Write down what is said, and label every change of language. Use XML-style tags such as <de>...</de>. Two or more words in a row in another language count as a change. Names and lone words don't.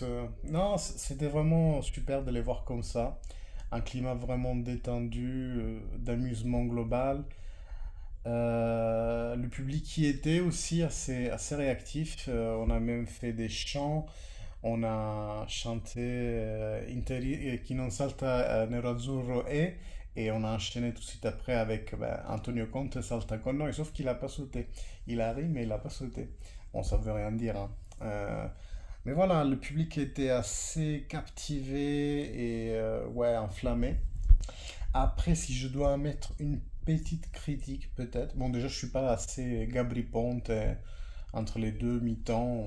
<fr>Non, c'était vraiment super de les voir comme ça. Un climat vraiment détendu, d'amusement global. Le public qui était aussi assez réactif. On a même fait des chants. On a chanté</fr> <it>Chi non salta nerazzurro</it> <fr>et on a enchaîné tout de suite après avec Antonio Conte</fr> <it>salta con noi,</it> <fr>sauf qu'il n'a pas sauté. Il a ri, mais il n'a pas sauté. Bon, ça veut rien dire, hein. Mais voilà, le public était assez captivé et ouais, enflammé. Après, si je dois mettre une petite critique, peut-être. Bon, déjà, je suis pas assez Gabri Ponte entre les deux mi-temps.</fr>